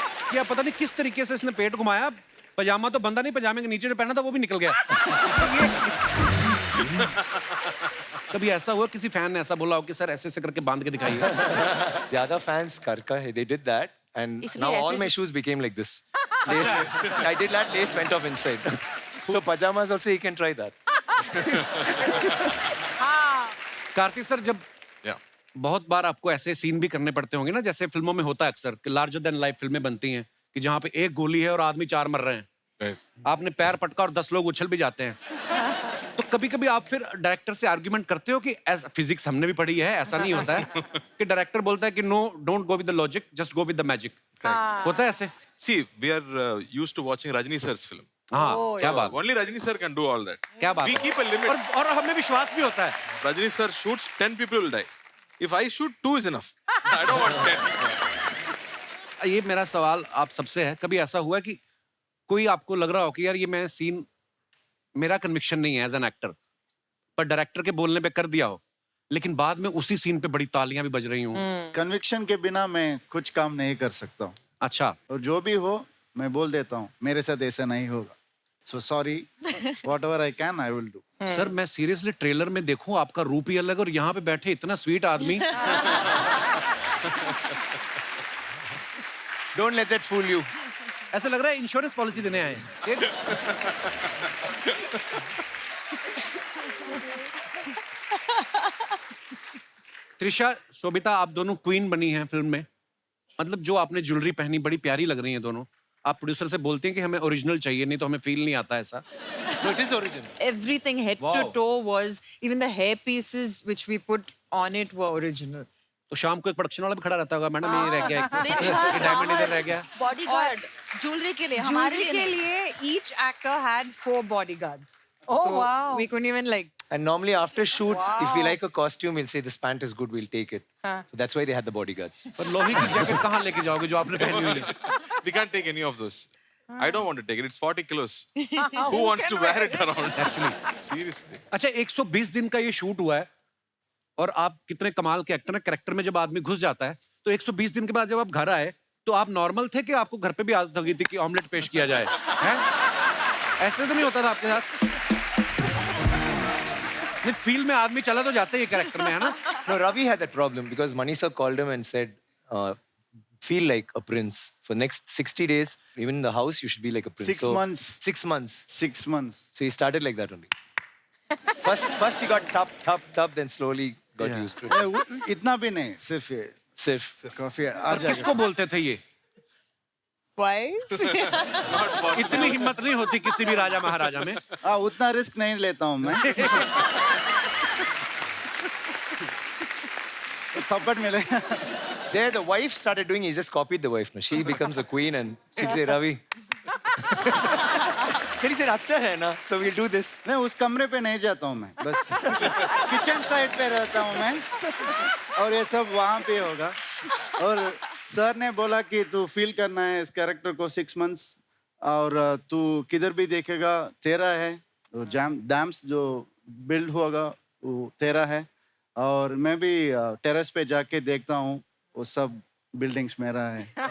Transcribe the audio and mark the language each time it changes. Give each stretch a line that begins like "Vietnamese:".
Hindi: क्या पता नहीं किस तरीके से इसने पेट घुमाया. पजामा तो बंदा नहीं, पजामे के नीचे जो पहना था वो भी निकल गया. कभी ऐसा हुआ किसी फैन ने ऐसा बोला हो कि सर ऐसे ऐसे करके बांध के दिखाइए. ज्यादा fans करका है.
English: They did that, and
Hindi: इसलिए
English: now all
Hindi: ऐसे
English: my shoes became like this. Lace, I did that. Lace went off inside. So pajamas also you can try that.
Hindi: Kartik sir जब बहुत बार आपको ऐसे सीन भी करने पड़ते होंगे ना, जैसे फिल्मों में होता है अक्सर कि लार्जर देन लाइफ फिल्में बनती हैं कि जहाँ पे एक गोली है और आदमी 4 मर रहे हैं. आपने पैर पटका और 10 लोग उछल भी जाते हैं. तो कभी कभी आप फिर डायरेक्टर से आर्ग्यूमेंट करते हो कि फिजिक्स हमने भी पढ़ी है, ऐसा नहीं होता है कि डायरेक्टर बोलता है कि
English: No don't go with the logic, just go with the magic.
Hindi: होता है ऐसे.
English: See, we are used to watching Rajni sir's film.
Hindi: हाँ क्या बात.
English: Only Rajni sir can do all that.
Hindi: क्या बात
English: We
Hindi: है.
English: keep a limit.
Hindi: और हमें विश्वास भी होता है.
English: Rajni sir shoots, 10 people will die. If I shoot, 2 is enough. I don't want 10.
Hindi: ये मेरा सवाल आप सबसे है, कभी ऐसा हुआ कि कोई आपको लग रहा हो कि यार ये मैं सीन मेरा कन्विक्शन नहीं है
English: as an actor,
Hindi: पर डायरेक्टर के बोलने पे कर दिया हो, लेकिन बाद में उसी सीन पे बड़ी तालियां भी बज रही हूँ. कन्विक्शन के बिना मैं कुछ काम नहीं कर सकता हूँ, अच्छा. और जो भी हो मैं बोल देता हूँ मेरे साथ ऐसा नहीं होगा.
English: So sorry, whatever I can I will do.
Hindi: Sir मैं सीरियसली ट्रेलर में देखूं आपका रूप ही अलग और यहाँ पे बैठे इतना स्वीट आदमी.
English: Don't let that fool you.
Hindi: ऐसा लग रहा है इंश्योरेंस पॉलिसी देने आए हैं. त्रिशा शोभिता आप दोनों क्वीन बनी हैं फिल्म में. मतलब जो आपने ज्वेलरी पहनी बड़ी प्यारी लग रही है दोनों. आप प्रोड्यूसर से बोलते हैं कि हमें ओरिजिनल चाहिए, नहीं तो हमें फील नहीं आता ऐसा.
English: No, it is original. Everything head to Wow. toe was, even the hair pieces which we put on it were original.
Hindi: तो शाम को एक प्रोडक्शन वाला भी खड़ा रहता होगा, मैडम ये रह गया, ये डायमंड इधर रह गया. बॉडीगार्ड ज्वेलरी के लिए, हमारे
English: Jewelry
Hindi: के लिए
English: each actor had 4 bodyguards. Oh, so wow. we couldn't even like. And normally after shoot, if we like a costume, we'll say this pant is good, we'll take it.
Hindi: हाँ.
English: So that's why they had the bodyguards.
Hindi: पर लोही की jacket कहाँ लेके जाओगे जो आपने पहनी हुई है?
English: We can't take any of those. I don't want to take it. It's 40 kilos. Who wants to wear it around? Actually. Seriously.
Hindi: अच्छा 120 दिन का ये शूट हुआ है और आप कितने कमाल के एक्टर हैं. कैरेक्टर में जब आदमी घुस जाता है तो 120 दिन के बाद जब आप घर आए तो आप नॉर्मल थे कि आपको घर पे भी आदत हो गई थी कि ऑमलेट पेश किया जाए हैं? ऐसे तो नहीं होता था आपके साथ? नहीं, फील्ड में आदमी चला तो जाता है ये कैरेक्टर में, है ना?
English: No, Ravi had that problem because Manisa called him and said, feel like a prince. For next 60 days, even in the house, you should be like a prince. 6 months. 6 months. 6 months. So he started like that only. First he got top, then slowly got Yeah. used to it.
Hindi: इतना भी नहीं, सिर्फ ये Sif. काफी आ और जाएगा. किसको बोलते थे ये?
English: Why?
Hindi: इतनी हिम्मत नहीं होती किसी भी राजा महाराजा में. उतना रिस्क नहीं लेता हूँ मैं. थप्पड़ मिलेगा.
English: There the wife started doing, he just copied the wife. No? She becomes a queen and she'd say, Ravi. Then he said,
Hindi: अच्छा है ना,
English: so we'll do this.
Hindi: नहीं, उस कमरे पे नहीं जाता हूँ मैं, बस किचन साइड पे रहता हूँ मैं और ये सब वहाँ पे होगा. और सर ने बोला कि तू फील करना है इस कैरेक्टर को 6 months और तू किधर भी देखेगा तेरा है. तो डैम्स जो बिल्ड होगा वो तेरा है और मैं भी टेरेस पे जाके देखता हूँ वो सब बिल्डिंग्स मेरा है.